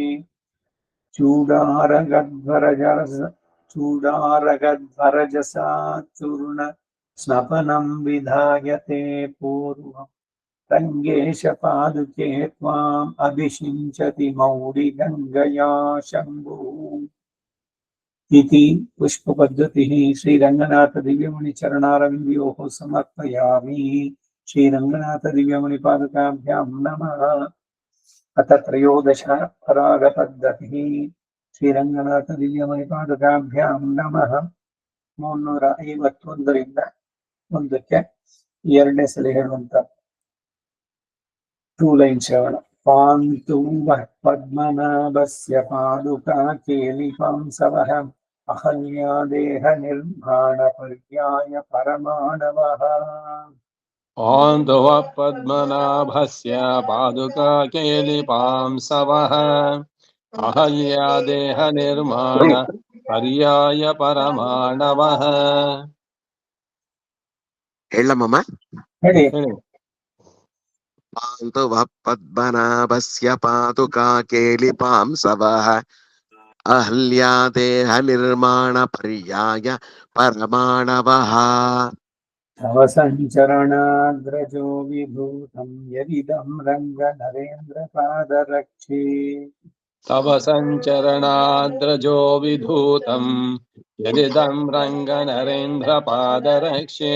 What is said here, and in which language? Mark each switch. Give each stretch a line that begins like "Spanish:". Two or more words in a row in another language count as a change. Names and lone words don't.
Sanskrit: चूडारगध्वरजसा चूर्ण स्नपनं विधायते पूर्वं रङ्गेश पादुके त्वाम् अभिषिञ्चति मौलिगङ्गया शम्भुः इति पुष्पपद्धतिः श्रीरङ्गनाथ दिव्यमणिचरणारविन्दयोः समर्पयामि। श्रीरङ्गनाथ दिव्यमणिपादुकाभ्यां नमः। अथ त्रयोदश परागपद्धतिः श्रीरङ्गनाथ दिव्यमणिपादुकाभ्यां नमः।
Kannada: 351ರಿಂದ 1ಕ್ಕೆ ಎರಡನೇ ಸಲ ಹೇಳುವಂತ 2 ಲೈನ್ ಶ್ರವಣ.
Sanskrit: ಪಾಂತು ವಃ ಪದ್ಮನಾಭಸ್ಯ ಪಾದುಕಾ ಕೇಲಿಪಾಂಸವಃ ಅಹಲ್ಯಾ ದೇಹ ನಿರ್ಮಾಣ ಪರ್ಯಾಯ ಪರಮಾಣವಃ. पान्तु वः पद्मनाभस्य पादुका केलिपांसवः अहल्या देहनिर्माण पर्याय परमाणवः.
Kannada: ಹೇಳಮ್ಮಮ್ಮ. ಹೇಳಿ.
Sanskrit: ಪಾಂತು ವಃ ಪದ್ಮನಾಭಸ್ಯ ಪಾದುಕಾ ಕೇಲಿಪಾಂಸವಃ ಅಹಲ್ಯಾ ದೇಹ ನಿರ್ಮಾಣ ಪರ್ಯಾಯ ಪರಮಾಣವಃ. तव संचरणाद्रजो विभूतं यदिदं रङ्गनरेन्द्रपादरक्षे. तव संचरणाद्रजो विधूतं यदिदं रङ्गनरेन्द्रपादरक्षे.